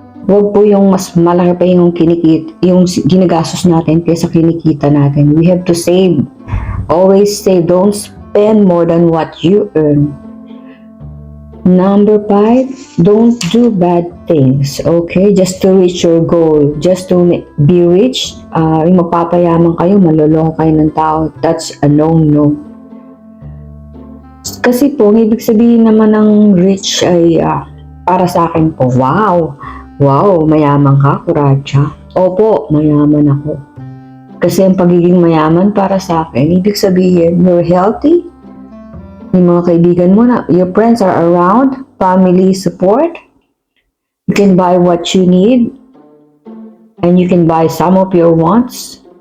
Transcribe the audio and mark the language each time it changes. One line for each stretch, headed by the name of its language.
Filipino: Huwag po yung mas malaki pa yung ginagastos natin kaysa kinikita natin.
English: We have to save. Always save. Don't spend more than what you earn. Number 5, don't do bad things. Okay? Just to reach your goal. Just to be rich.
Filipino: Yung magpapayaman kayo, maloloko kayo ng tao.
English: That's a no-no.
Filipino: Kasi po, ibig sabihin naman ng rich ay para sa akin po, wow, mayaman ka, Kuratsa. Opo, mayaman ako. Kasi ang pagiging mayaman para sa akin, ibig sabihin,
English: you're healthy,
Filipino: yung mga kaibigan mo na,
English: your friends are around, family support, you can buy what you need, and you can buy some of your wants.